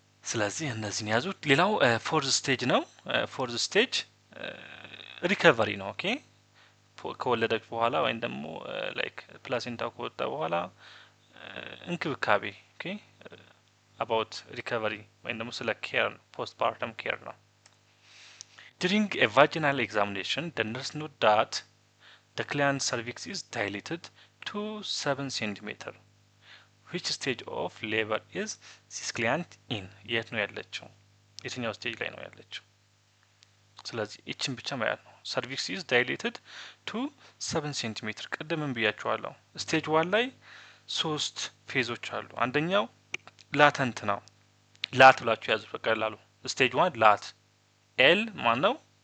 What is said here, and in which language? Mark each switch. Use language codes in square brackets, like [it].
[am] ስለዚህ እነዚህን ያዙት። ሌላው ፎርዝ ስቴጅ ነው። ፎርዝ ስቴጅ ሪከቨሪ ነው። ኦኬ ከወለደች በኋላ ወይም ደግሞ ላይክ ፕላሴንታው ከወጣ በኋላ እንክብካቤ። ኦኬ አባውት ሪከቨሪ ወይም ደግሞ ስለ ኬር ፖስት ፓርተም ኬር ነው። [en] ዱሪንግ ኤ ቫጂናል ኤግዛሚኔሽን the nurse note that the client's cervix is dilated to 7 centimeter. which stage of labor is this client in? [am] የት ነው ያለችው? የትኛው ስቴጅ ላይ ነው ያለችው? ስለዚህ እቺን ብቻ ማየት ነው። [en] ሰርቪክስ ኢዝ ዳይሌትድ ቱ 7 ሴንቲሜትር [am] ቅድምም ብያቸዋለሁ። ስቴጅ 1 ላይ 3 ፌዞች አሉ። አንደኛው ላተንት ነው። ላት ብላችሁ ያዙ በቀላሉ። ስቴጅ 1 ላት፣ ኤል ማን ነው?